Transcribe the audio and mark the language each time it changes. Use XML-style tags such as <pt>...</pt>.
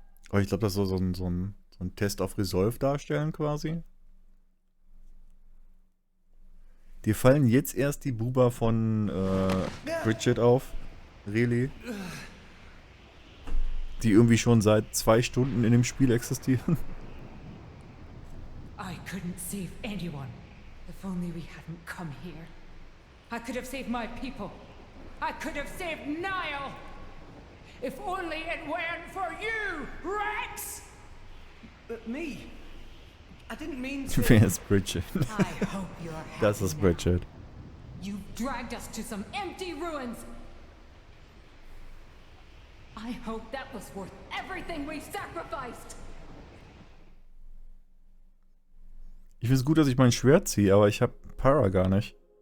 <de>Aber ich glaube, das soll so ein Test auf Resolve darstellen quasi. Dir fallen jetzt erst die Buber von Bridget auf.</de> <en>Really?</en> <de>Die irgendwie schon seit 2 Stunden in dem Spiel existieren.</de> <en>I couldn't save anyone. If only we hadn't come here. I could have saved my people. I could have saved Niall. If only it weren't for you, Rex! Me? I didn't mean to...</en> <de>Wer ist Bridget?</de> <en>I hope you're happy</en> <de>Das ist</de> <en>now.</en> <de>Bridget.</de> <en>You've dragged us to some empty ruins. I hope that was worth everything we've sacrificed.</en> <de>Ich finde es gut, dass ich mein Schwert ziehe, aber ich habe Para gar nicht.</de>